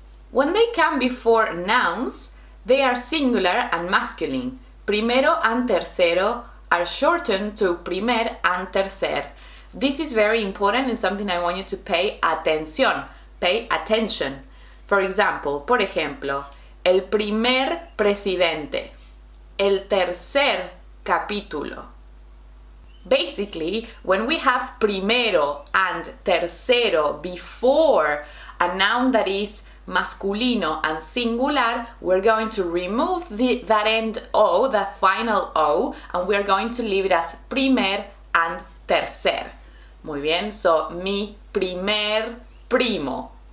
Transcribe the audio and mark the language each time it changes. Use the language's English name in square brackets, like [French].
[English] When they come before nouns, they are singular and masculine. Primero and tercero are shortened to primer and tercer. This is very important and something I want you to pay attention. Pay attention. For example, [Spanish] por ejemplo, el primer presidente. El tercer capítulo. [English] Basically, when we have primero and tercero before a noun that is masculino and singular, we're going to remove that end O, that final O, and we're going to leave it as primer and tercer. [Spanish] Muy bien, so mi primer primo.